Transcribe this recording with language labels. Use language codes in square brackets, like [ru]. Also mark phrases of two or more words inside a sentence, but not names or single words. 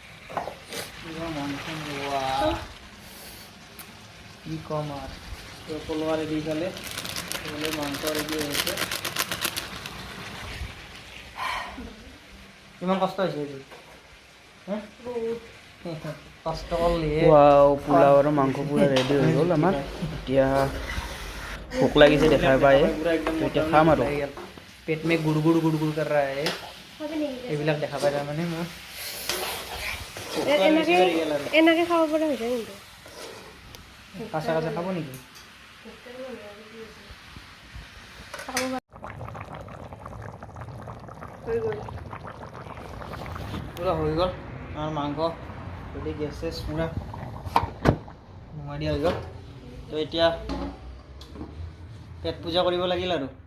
[bn] কি কম আর পোলাও রেডি গেলে মাংস রেডি হয়েছে কিমান কষ্ট হয়েছে কষ্ট করলে পোলাও আর মাংস পুরা রেডি হয়ে গেল [as] আমার এতিয়া ভোক লাগিছে দেখা পায় এতিয়া খাম আৰু [hi] पेट में गुड़ गुड़ गुड़ गुड़ कर रहा है [as] এইবিলাক দেখা পাই তাৰ মানে মোৰ এনেকে খাব পৰা হৈছে কিন্তু কাঁচা কাঁচা খাব নেকি পুৰা হৈ গ'ল আমাৰ মাংস যদি গেছ চেছ পুৰা নমাই দিয়া হৈ গ'ল তো এতিয়া পেট পূজা কৰিব লাগিল আৰু